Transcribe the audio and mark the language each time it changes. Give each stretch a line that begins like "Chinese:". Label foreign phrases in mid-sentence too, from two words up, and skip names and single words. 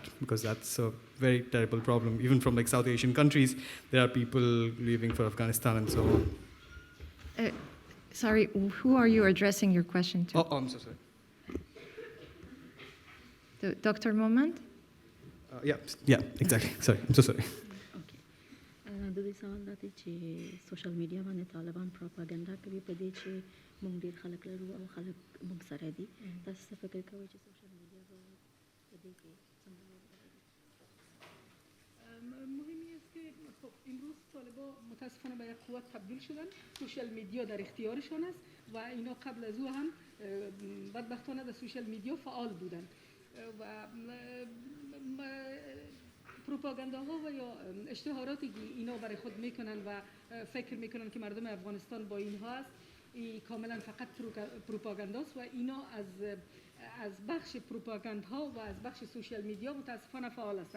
English: Because that's a very terrible problem. Even from South Asian countries, there are people leaving for Afghanistan and so on. Sorry, who are you addressing your question to? Oh, I'm so sorry. Dr. Momand? Yeah, exactly. Sorry, I'm so sorry.
Pashto: د دې سوال دا دی چې
English: social media
Pashto: باندې طالبان پروپاګاندا کوي په دې چې موږ ډېر خلک لرو او خلک موږ سره دي. تاسو څه فکر کوئ چې
English: social media
Pashto: به په دې کې څنګه
Persian: مهمی است که خب امروز طالبان متاسفانه به یک قوت تبدیل شدن.
English: social media
Persian: در اختیارشان است و اینا قبل از او هم بدبختانه در سوشل میدیا فعال بودن و پروپاگانداها و یا اشتهاراتی که اینا برای خود میکنن و فکر میکنن که مردم افغانستان با اینها است، این کاملا فقط پروپاگانداست و اینا از بخش پروپاگاندها و از بخش
English: social media
Persian: متاسفانه فعال هستند.